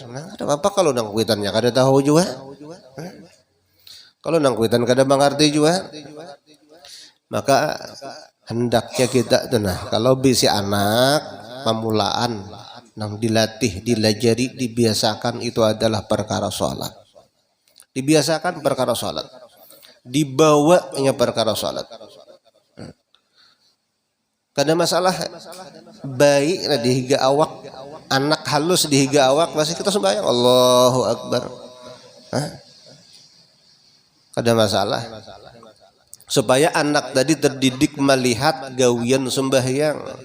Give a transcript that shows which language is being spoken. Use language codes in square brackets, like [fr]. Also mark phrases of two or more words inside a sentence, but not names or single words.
[bjn] Nah ada apa kalau nang kuitannya kada tahu juga, kalau nang kuitan kada mengerti juga, maka hendaknya kita tenah kalau bisi anak pemulaan nang dilatih, dilajari, [id] dibiasakan itu adalah perkara sholat. Dibiasakan perkara sholat, dibawanya perkara sholat. [bjn] Kada masalah baik nah dihiga awak, anak halus dihiga awak masih kita sembahyang [ar] الله أكبر. [bjn] Kada masalah. [id] Supaya anak tadi terdidik melihat gawian sembahyang.